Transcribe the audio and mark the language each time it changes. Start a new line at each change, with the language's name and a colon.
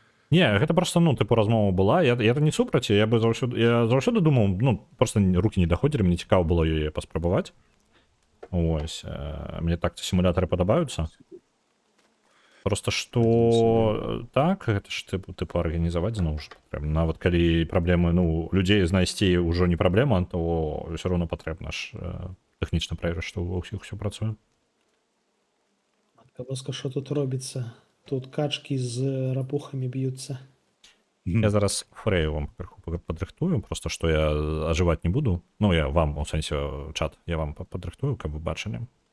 Belarusian: Не, гэта просто, ну, тыпу, размова была. Я не супраць, я заўсёды думаў, ну, просто рукі не даходзілі, мне цікава было яе паспрабаваць. Ось, мне так сімулятары падабаюцца. Просто што так гэта ж тыпу арганізаваць зноў ж патрэбна. Нават калі праблемы ну людзей знайсці ўжо не праблема, то ўсё роўно патрэбна ж тэхнічна праверыць, што ва ўсіх усё працуе.
Ukrainian: Матка боска, що тут робиться? Тут качки з рапухами б'ються.
Belarusian: Я зараз фрэю вам паверху падрыхтую, просто што я ажываць не буду. Ну я вам у сэнсе чат я вам падрыхтую, каб вы бачылі.